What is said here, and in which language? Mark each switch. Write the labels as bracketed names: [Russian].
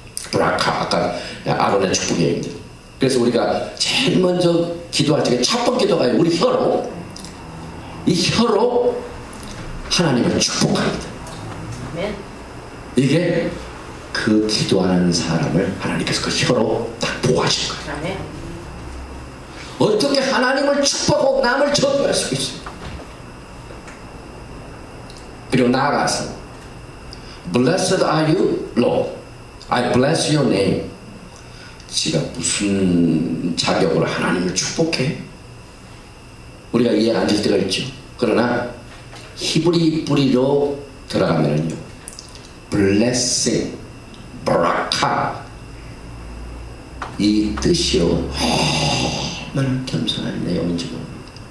[Korean] 브라카, 아까 아론의 축복입니다. 그래서 우리가 제일 먼저 기도할 적에 첫 번째 기도가 우리 혀로, 이 혀로 하나님을 축복합니다. 이게 그 기도하는 사람을 하나님께서 그 혀로 딱 보호하시는 거예요. 어떻게 하나님을 축복하고 남을 저주할 수 있어요? 그리고 나아가서 [English] Blessed are you, Lord. I bless your name. [Korean] 지가 무슨 자격으로 하나님을 축복해? 우리가 이해 안 될 때가 있죠. 그러나 히브리 뿌리로 들어가면요, blessing, 바라카, 이 뜻이요 얼마나 겸손한 내용인지 모릅니다.